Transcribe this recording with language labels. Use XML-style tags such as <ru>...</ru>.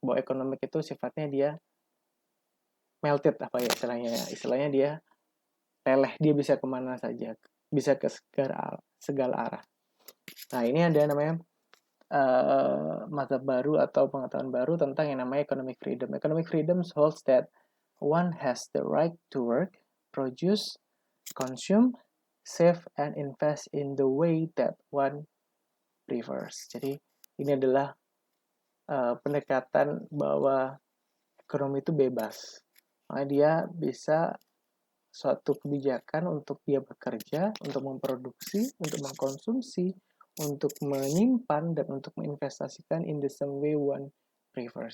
<id>Bahwa ekonomi itu sifatnya dia melted apa ya istilahnya dia leleh, dia bisa kemana saja, bisa ke segala arah. Nah ini ada namanya mazhab baru atau pengetahuan baru tentang yang namanya economic freedom.</id> <en>Economic freedom holds that one has the right to work, produce, consume, save, and invest in the way that one prefers.</en> <id>Jadi ini adalah pendekatan bahwa ekonomi itu bebas. Makanya dia bisa suatu kebijakan untuk dia bekerja, untuk memproduksi, untuk mengkonsumsi, untuk menyimpan, dan untuk menginvestasikan in the same way one prefers.</id>